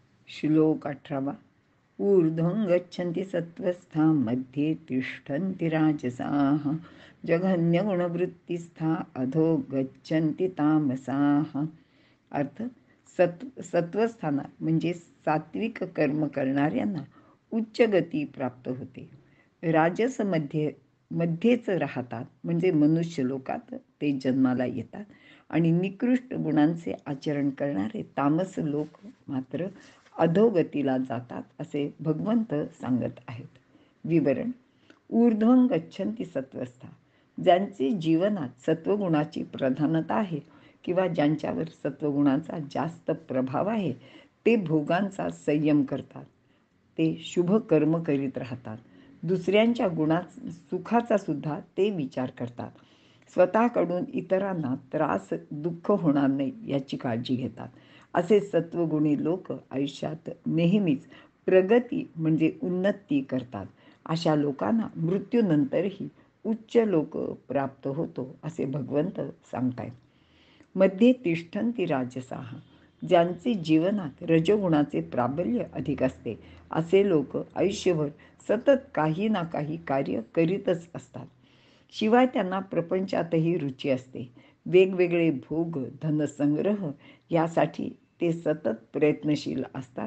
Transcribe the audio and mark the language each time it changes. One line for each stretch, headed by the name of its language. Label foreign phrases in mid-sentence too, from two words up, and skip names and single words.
Marathi: श्लोक 18.
Sanskrit: ऊर्ध्वं गच्छन्ति सत्त्वस्था मध्ये तिष्ठन्ति राजसाः जघन्यगुणवृत्तिस्था अधो गच्छन्ति तामसाः.
Marathi: अर्थ, सत्वस्थानात म्हणजे सात्विक कर्म करणाऱ्यांना उच्च गती प्राप्त होते. मध्येच राहतात म्हणजे मनुष्य लोकात ते जन्माला येतात आणि निकृष्ट गुणांचे आचरण करणारे तामस लोक मात्र अधोगतीला जातात असे भगवंत सांगत आहेत. विवरण.
Sanskrit: ऊर्ध्वं गच्छन्ति सत्वस्था,
Marathi: ज्यांचे जीवनात सत्वगुणाची प्रधानता आहे किंवा ज्यांच्यावर सत्वगुणाचा जास्त प्रभाव आहे ते भोगांचा संयम करतात. ते शुभ कर्म करीत राहतात. दुसऱ्यांच्या सुखाचा सुद्धा ते विचार करतात. स्वतःकडून इतरांना त्रास दुःख होणार नाही याची काळजी घेतात. असे सत्वगुणी लोक आयुष्यात नेहमीच प्रगती म्हणजे उन्नती करतात. अशा लोकांना मृत्यूनंतरही उच्च लोक प्राप्त होतो असे भगवंत सांगतायत.
Sanskrit: मध्ये तिष्ठन्ति राजसाः,
Marathi: ज्यांचे जीवनात रजोगुणाचे प्राबल्य अधिक असते असे लोक आयुष्यभर सतत काही ना काही कार्य करीतच असतात. शिवाय त्यांना प्रपंचातही रुची असते. वेगवेगळे भोग धनसंग्रह यासाठी ते सतत प्रयत्नशील असतात.